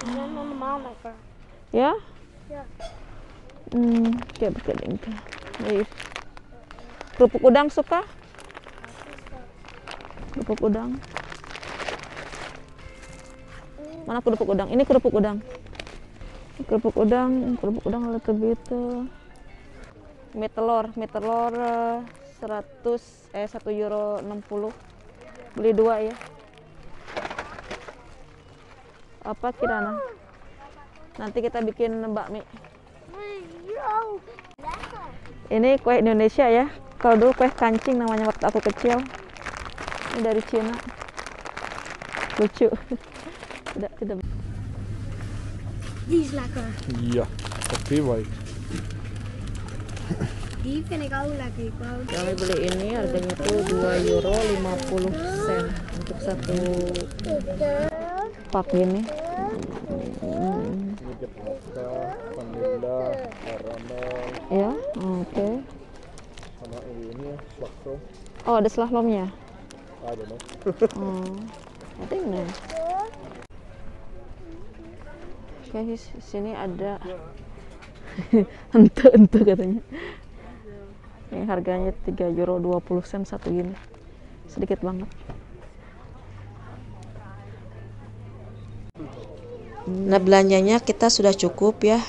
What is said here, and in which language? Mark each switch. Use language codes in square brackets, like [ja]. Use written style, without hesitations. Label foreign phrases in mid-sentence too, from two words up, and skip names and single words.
[id] Ya? Kayak begini. Kerupuk udang suka? Kerupuk udang. Mana kerupuk udang? Ini kerupuk udang. Kerupuk udang [en] little bit. [id] Mie telur 1 euro 60. Beli 2 ya. Apa Kirana? Nanti kita bikin bakmi. Ini kue Indonesia ya. Kalau dulu kue kancing namanya waktu aku kecil. Ini dari Cina. Lucu. Tidak. [nl] Die is lekker. Ja, dat is waar. Die vind ik ook lekker. Ik wou [id] Kami beli ini harganya itu 2 euro 50 sen untuk satu pak gini. Ini vodka, vanilla, caramel, Ya, oke. sama ini ya, slagroom. Oh, ada slalomnya. [en] I don't know. Oh, I think nice. [id] Guys, sini ada ente katanya. Ini harganya 3 euro 20 sen satu gini. Sedikit banget. Nah, belanjanya kita sudah cukup ya.